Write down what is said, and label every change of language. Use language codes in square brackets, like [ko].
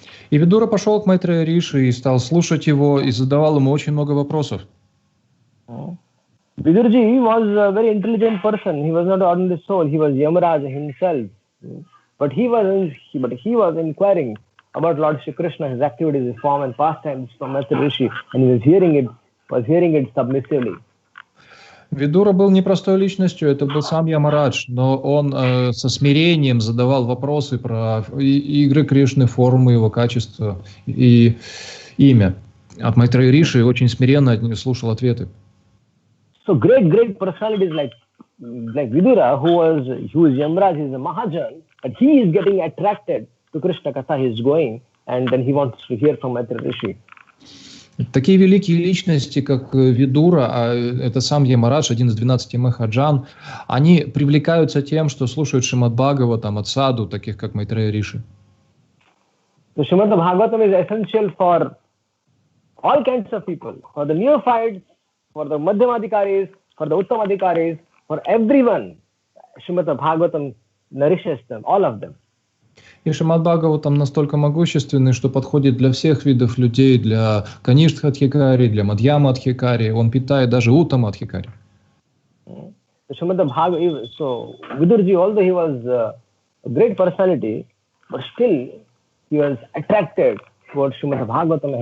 [ru] И Видура пошел к Майтрея Риши и стал слушать его и задавал ему очень много вопросов. [en] Vidurji was a very intelligent person. He was not an ordinary soul. He was Yamaraja himself. But he was inquiring about Lord Shri Krishna, his activities, his form and pastimes from Maitreya Rishi, and he was hearing it submissively. [ru] Видура был непростой личностью, это был сам Ямарадж, но он со смирением задавал вопросы про игры Кришны, формы, его качества и имя. От Майтрея Риши очень смиренно слушал ответы. [en] So great personalities like Vidura, who is Yamaraj, he is a Mahajan, but he is getting attracted to Krishna Katha, he is going, and then he wants to hear from Maitreya Rishi. [ru] Такие великие личности, как Видура, а это сам Ямарадж, один из 12 Махаджан, они привлекаются тем, что слушают Шримад-Бхагаватам от саду, таких как Майтрея Риши. [en] So Shrimad-Bhagavatam is essential for all kinds of people, for the neophytes, for the Madhyamadhikaris, for the Uttamadhikaris, for everyone. Shrimad-Bhagavatam nourishes them, all of them. [ru] И Шримад-Бхагаватам настолько могущественный, что подходит для всех видов людей, для Каништха-адхикари, для Мадьяма-адхикари, он питает даже Уттама-адхикари. [en] So Vidurji, although he was a great personality, but still he was attracted towards Shrimad-Bhagavatam.